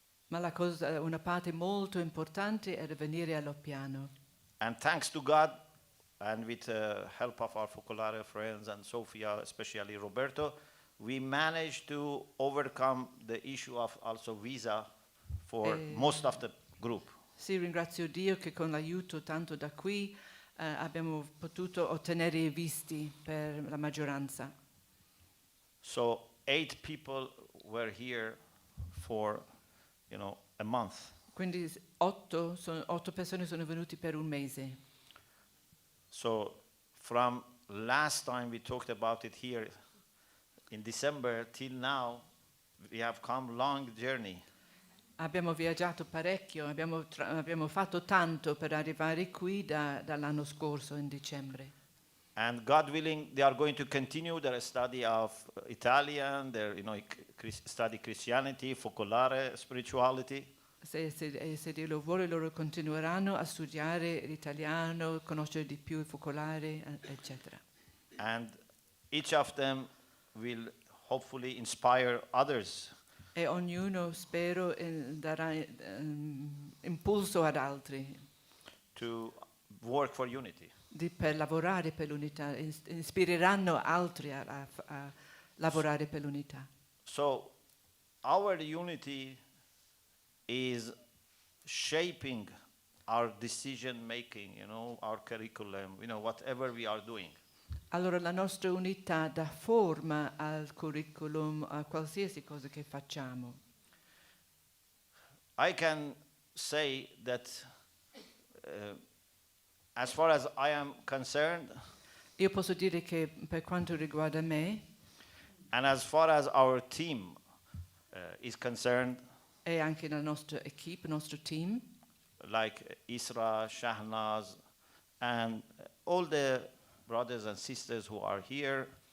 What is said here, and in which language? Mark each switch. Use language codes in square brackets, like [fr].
[it] Ma una parte molto importante era venire a Loppiano. [en] And thanks to God, and with the help of our focolare friends and Sofia, especially Roberto, we managed to overcome the issue of also visa for most of the group. [it] Sì, ringrazio Dio che con l'aiuto tanto da qui abbiamo potuto ottenere i visti per la maggioranza. [en] So 8 people were here for, a month. [it] Quindi 8 persone sono venute per un mese. [en] So from last time we talked about it here in December till now, we have come long journey. [it] Abbiamo viaggiato parecchio, abbiamo fatto tanto per arrivare qui dall'anno scorso in dicembre. [en] And God willing, they are going to continue their study of Italian, their study Christianity, focolare, spirituality. [it] Se Dio lo vuole, loro continueranno a studiare l'italiano, conoscere di più il focolare, eccetera. [en] And each of them will hopefully inspire others. [it] E ognuno, spero, darà impulso ad altri [en] To work for unity. [it] per lavorare per l'unità, ispireranno altri a lavorare per l'unità. [en] So our unity is shaping our decision making, our curriculum, whatever we are doing. [it] Allora la nostra unità dà forma al curriculum, a qualsiasi cosa che facciamo. [en] I can say that as far as I am concerned, [it] Io posso dire che per quanto riguarda me [en] and as far as our team is concerned, [it] e anche la nostra equipe, il nostro team, [en] like Isra, Shahnaz, and all the brothers and sisters who are here,